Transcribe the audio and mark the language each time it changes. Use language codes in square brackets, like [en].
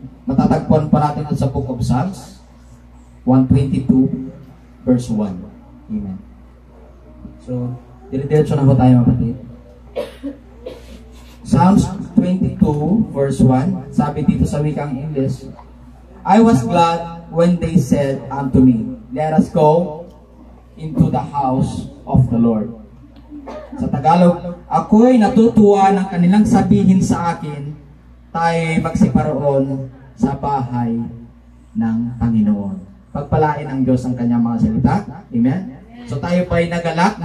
[tl] Matatagpuan po natin sa Book of Psalms 122 verse 1. Amen. So, dire-diretso na po tayo, mga kapatid. [en] Psalms 22 verse 1, [tl] sabi dito sa wikang English, [en] I was glad when they said unto me, let us go into the house of the Lord. [tl] Sa Tagalog, ako'y natutuwa ng kanilang sabihin sa akin, tayo'y magsiparoon sa bahay ng Panginoon. Pagpalain ng Diyos ang kanyang mga salita. Amen? So tayo ba ay nagalak?